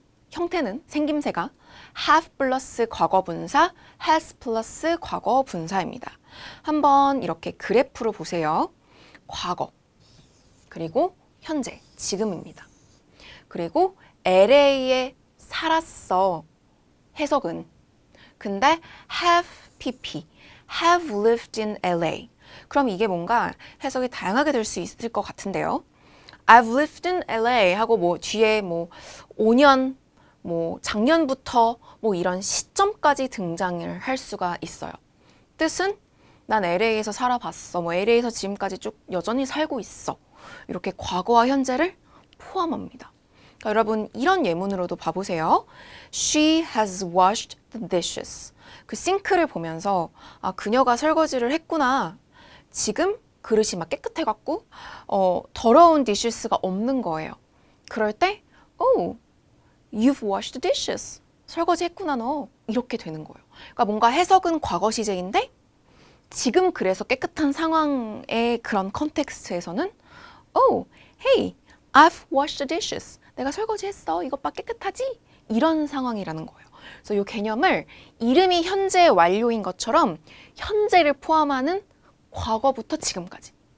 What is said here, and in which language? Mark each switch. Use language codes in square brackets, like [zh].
[ko] 형태는 생김새가 have 플러스 과거 분사, has 플러스 과거 분사입니다. 한번 이렇게 그래프로 보세요. 과거, 그리고 현재, 지금입니다. 그리고 LA에 살았어. 해석은 근데 [en] have pp, have lived in LA. [ko] 그럼 이게 뭔가 해석이 다양하게 될 수 있을 것 같은데요. [en] I've lived in LA [ko] 하고 뒤에 5년, 작년부터 이런 시점까지 등장을 할 수가 있어요. 뜻은 난 LA에서 살아봤어. LA에서 지금까지 쭉 여전히 살고 있어. 이렇게 과거와 현재를 포함합니다. 그러니까 여러분 이런 예문으로도 봐보세요. [en] She has washed the dishes. [ko] 그 싱크를 보면서 그녀가 설거지를 했구나. 지금 그릇이 막 깨끗해갖고 더러운 dishes가 없는 거예요. 그럴 때 [en] Oh, you've washed the dishes. [ko] 설거지 했구나 너. 이렇게 되는 거예요. 그러니까 뭔가 해석은 과거 시제인데 지금 그래서 깨끗한 상황의 그런 컨텍스트에서는 [en] Oh, hey, I've washed the dishes. [ko] 내가 설거지 했어. 이것 봐 깨끗하지? 이런 상황이라는 거예요. 그래서 이 개념을 이름이 현재 완료인 것처럼 현재를 포함하는 과거부터 지금까지.